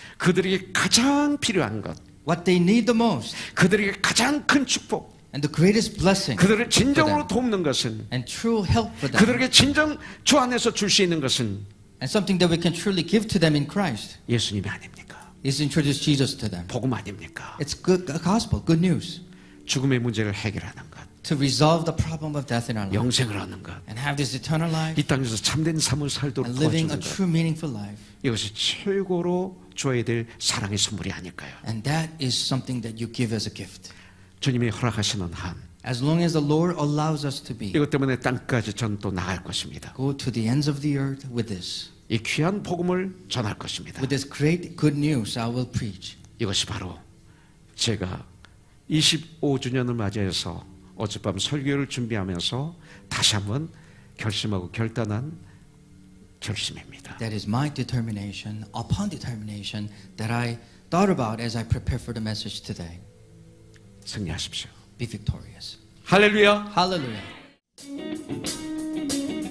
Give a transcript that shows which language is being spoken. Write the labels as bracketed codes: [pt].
[ko] 그들에게 가장 필요한 것 [en] What they need the most. [ko] 그들에게 가장 큰 축복 [en] And the greatest blessing. [ko] 그들을 [en] for [ko] 진정으로 돕는 것은 [en] And true help for them. [ko] 그들에게 진정 주 안에서 줄 수 있는 것은 [en] And something that we can truly give to them in Christ [ko] 예수님이 아닙니까? [en] is introduce Jesus to them. [ko] 복음 아닙니까? [en] It's good gospel, good news. [ko] 죽음의 문제를 해결하는 것 [en] To resolve the problem of death in our life. [ko] 영생을 하는 것 [en] And have this eternal life. [ko] 이 땅에서 참된 삶을 살도록 [en] And living a [ko] 도와주는 것 [en] true meaningful life. [ko] 이것이 최고로 줘야 될 사랑의 선물이 아닐까요? [en] And that is something that you give as a gift. [ko] 주님이 허락하시는 한 [en] As long as the Lord allows us to be. [ko] 이것 때문에 땅까지 전 또 나갈 것입니다. [en] Go to the ends of the earth with this. [ko] 이 귀한 복음을 전할 것입니다. [en] With this great good news I will preach. [ko] 이것이 바로 제가 25주년을 맞이해서 어젯밤 설교를 준비하면서 다시 한번 결심하고 결단한 결심입니다. [en] That is my determination, upon determination, that I thought about as I prepare for the message today. [ko] 승리하십시오. [en] Be victorious. [ko] 할렐루야. [en] Hallelujah.